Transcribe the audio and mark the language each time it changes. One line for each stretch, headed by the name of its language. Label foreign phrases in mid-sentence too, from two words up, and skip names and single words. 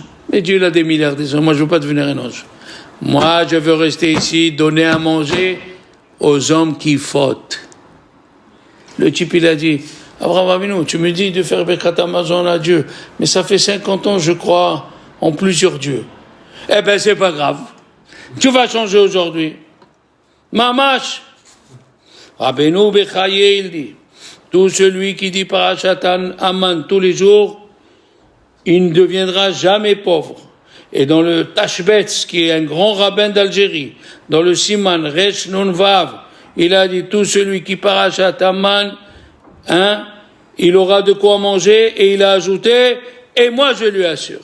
French: Mais Dieu il a des milliards des anges. Moi je ne veux pas devenir un ange. Moi je veux rester ici, donner à manger aux hommes qui fautent. Le type il a dit, Abraham Avinu, tu me dis de faire
Hebrew: ברכת המזון
French: à Dieu, mais ça fait 50 ans je crois en plusieurs dieux. Eh ben c'est pas grave. Tu vas changer aujourd'hui. Mamash. Rabbeinu Bechaye, il dit, tout celui qui dit Parashat Aman tous les jours, il ne deviendra jamais pauvre. Et dans le Tashbetz, qui est un grand rabbin d'Algérie, dans le
Hebrew: סימן ריש נון וו,
French: il a dit, tout celui qui Parashat Aman, il aura de quoi manger, et il a ajouté, et moi je lui assure.